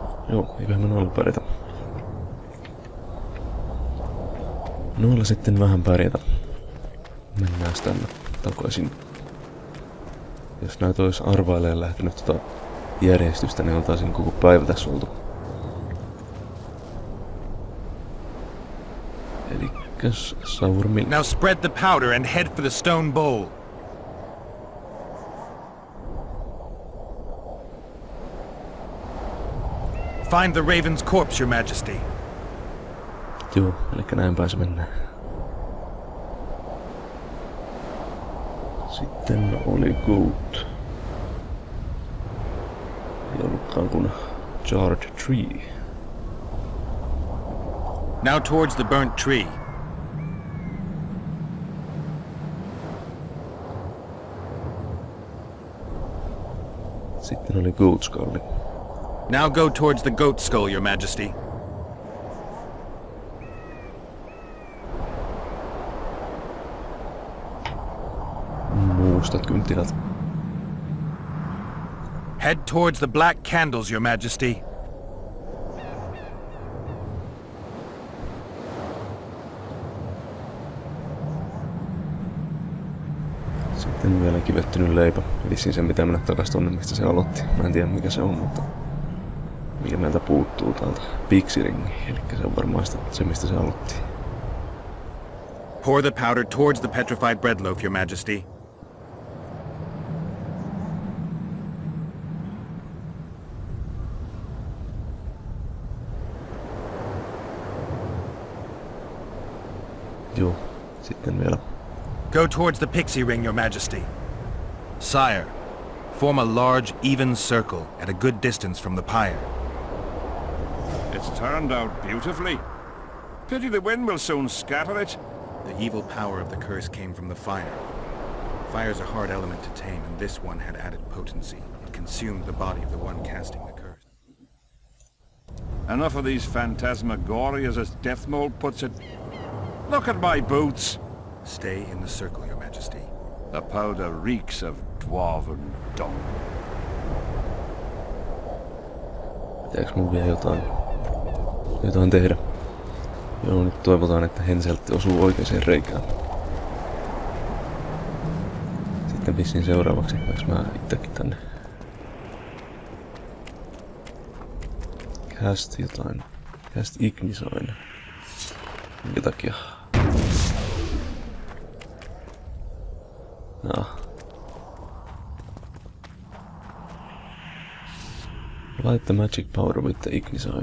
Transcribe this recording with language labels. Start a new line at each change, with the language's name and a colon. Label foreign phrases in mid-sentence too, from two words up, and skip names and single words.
Finnish: Joo, eiköhän me noilla pärjätä. Noilla sitten vähän pärjätä. Mennään tänne takaisin. Jos näitä olisi arvailemaan lähtenyt järjestystä, niin oltaisiin koko päivä tässä oltu. Elikkäs Sour
English: Now spread the powder and head for the stone bowl. Find the raven's corpse, your majesty.
Finnish: Joo, elikkä näin pääse mennään. Sitten oli Goat. Ei ollutkaan kuin Charred Tree.
English: Now towards the burnt tree.
Finnish: Sitten oli Goat Skull.
English: Now go towards the goat skull, your majesty.
Finnish: Mustat kynttilät.
English: Head towards the black candles, your majesty.
Finnish: Sitten vielä kivettynyt leipä. Vissiin sen pitää mennä takas tonne, mistä se aloitti. Mä en tiedä mikä se on, mutta mikä meiltä puuttuu täältä. Pixiringi, eli se on varmaan se mistä se aloitti.
English: Pour the powder towards the petrified bread loaf, your majesty.
Finnish: Joo, sitten vielä.
English: Go towards the pixie ring, your majesty. Sire, form a large, even circle at a good distance from the pyre. It's turned out beautifully. Pity the wind will soon scatter it. The evil power of the curse came from the fire. Fire's a hard element to tame, and this one had added potency. It consumed the body of the one casting the curse. Enough of these phantasmagorias, as Deathmold puts it. Look at my boots. Stay in the circle, your majesty. The powder reeks of dwarven dung.
Finnish: Pitääks mun vielä jotain tehdä? Joo, nyt toivotaan, että Henseltti osuu oikeaan reikään. Sitten vissiin seuraavaksi hyppäks mä itsekin tänne. Cast jotain. Cast Ignisoin. Minkä takia? Light the magic powder with the Ignisoin.